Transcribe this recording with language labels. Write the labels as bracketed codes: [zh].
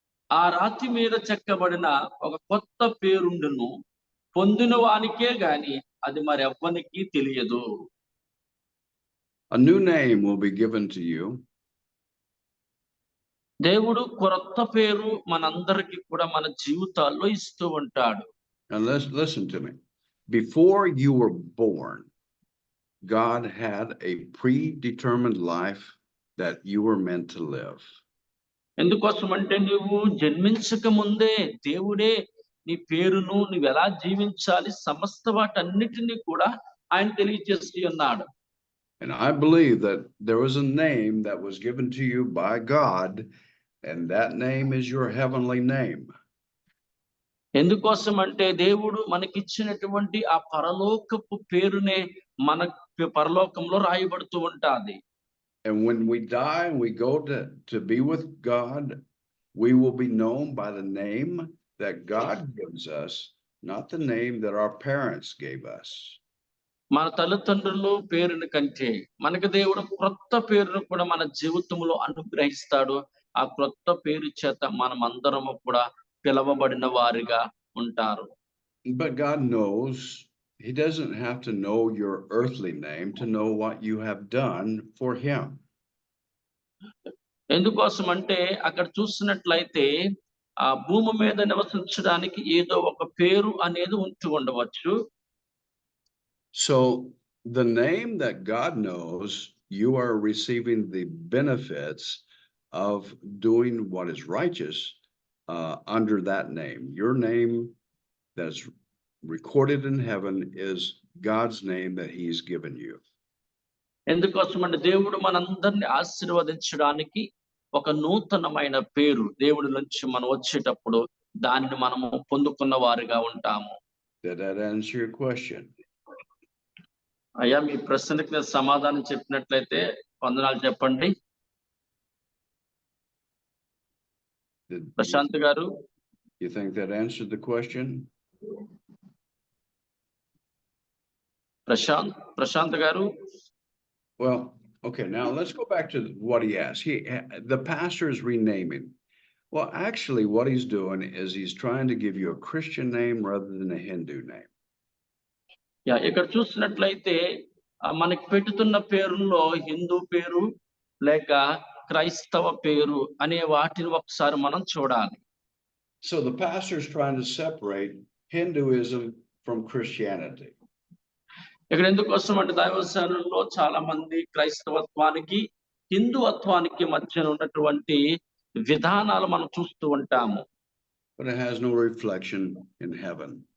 [te] ఆ రాతి మీద చెక్కబడిన ఒక కొత్త పేరుండును, పొందిన వానికే గాని అది మరి ఎవ్వనికి తెలియదు. [en] A new name will be given to you. [te] దేవుడు కొత్త పేరు మనందరికీ కూడా మన జీవితాల్లో ఇస్తూ ఉంటాడు. [en] And listen to me. before you were born, God had a predetermined life that you were meant to live. [te] ఎందుకోసం అంటే నువ్వు జన్మించక ముందే దేవుడే నీ పేరును నువ్వు ఎలా జీవించాలి సమస్త వాటన్నిటినీ కూడా ఆయన తెలియజేసి ఉన్నాడు. [en] And I believe that there was a name that was given to you by God, and that name is your heavenly name. [te] ఎందుకోసం అంటే దేవుడు మనకిచ్చినటువంటి ఆ పరలోకపు పేరునే మన పరలోకంలో రాయబడుతూ ఉంటాది. [en] And when we die and we go to be with God, we will be known by the name that God gives us, not the name that our parents gave us. [te] మన తల్లిదండ్రులు పేరుని కంటే మనకి దేవుడు క్రొత్త పేరును కూడా మన జీవితంలో అనుగ్రహిస్తాడు. ఆ క్రొత్త పేరు చేత మనం అందరము కూడా పిలవబడిన వారిగా ఉంటారు. [en] But God knows, he doesn't have to know your earthly name to know what you have done for him. [te] ఎందుకోసం అంటే అక్కడ చూసినట్లయితే ఆ భూమి మీద నివసించడానికి ఏదో ఒక పేరు అనేది ఉంటూ ఉండవచ్చు. [en] So the name that God knows, you are receiving the benefits of doing what is righteous under that name. Your name that's recorded in heaven is God's name that he's given you. [te] ఎందుకోసం అంటే దేవుడు మనందరిని ఆశీర్వదించడానికి ఒక నూతనమైన పేరు దేవుడి నుంచి మనం వచ్చేటప్పుడు దానిని మనము పొందుకున్న వారిగా ఉంటాము. [en] Did that answer your question? [te] అయ్యా మీ ప్రశ్నకి నేను సమాధానం చెప్పినట్లయితే వందనాలు చెప్పండి. ప్రశాంత్ గారు, [en] You think that answered the question? [te] Prashanth గారు. [en] Well, okay, now let's go back to what he asked. The pastor is renaming. Well, actually what he's doing is he's trying to give you a Christian name rather than a Hindu name. [te] ఇక్కడ చూసినట్లయితే మనకి పెట్టుతున్న పేరుల్లో హిందూ పేరు లేక క్రైస్తవ పేరు అనే వాటిని ఒకసారి మనం చూడాలి. [en] So the pastor is trying to separate Hinduism from Christianity. [te] ఇక్కడ ఎందుకోసం అంటే దైవసేనలో చాలా మంది క్రైస్తవత్వానికి హిందుత్వానికి మధ్య ఉన్నటువంటి విధానాలు మనం చూస్తూ ఉంటాము. [en] But it has no reflection in heaven.